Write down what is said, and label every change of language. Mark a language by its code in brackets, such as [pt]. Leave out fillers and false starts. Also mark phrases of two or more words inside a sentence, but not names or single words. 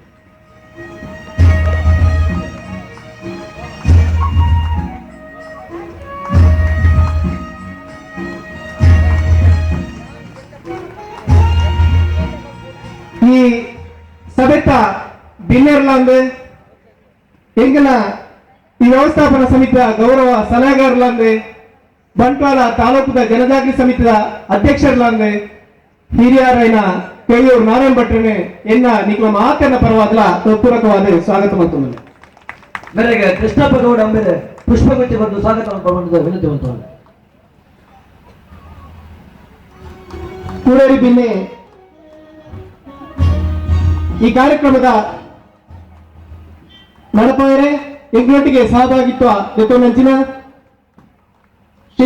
[tcy] ಈ ಸಭೆತ ಬಿನ್ನೆರ್ಲಾಂದು ಎಂಗಲ ಈ ವ್ಯವಸ್ಥಾಪನಾ ಸಮಿತಿಯ ಗೌರವ ಸಲಹೆಗಾರಲಾಂದು ಬಂಟ್ವಾಳ ತಾಲೂಕುದ ಜನಜಾಗೃತಿ ಸಮಿತಿಯ ಅಧ್ಯಕ್ಷರಲಾಂದು ಹಿರಿಯರೈನ ಕೆಳೂರು ನಾರಾಯಣ ಭಟ್ರನೆ ಎನ್ನ ನಿಖಲ ಮಾತನ್ನ ಪರವಾದ ಹೃತ್ಪೂರ್ವಕವಾದ ಸ್ವಾಗತ ಮಾಡ್ತಂದೆ. ಮೇರೆಗೆ ಕೃಷ್ಣಪ್ಪ ಗೌಡ ಅಂಬೇರೆ ಪುಷ್ಪಗುಚ್ಛ ಒಂದು [kn] ಸ್ವಾಗತ ಮಾಡಿಕೊಳ್ಳುವಂತೆ ವಿನಂತಿ [tcy] ಉಂಟು. ಕೂಡೇರಿ ಬಿನ್ನೆ ಈ ಕಾರ್ಯಕ್ರಮದ ನಡಪಾಯರೆ ಎಂಗ್ಲೊಟ್ಟಿಗೆ ಸಹಭಾಗಿತ್ವ ಜೊತೆನಂಚಿನ ಶ್ರೀ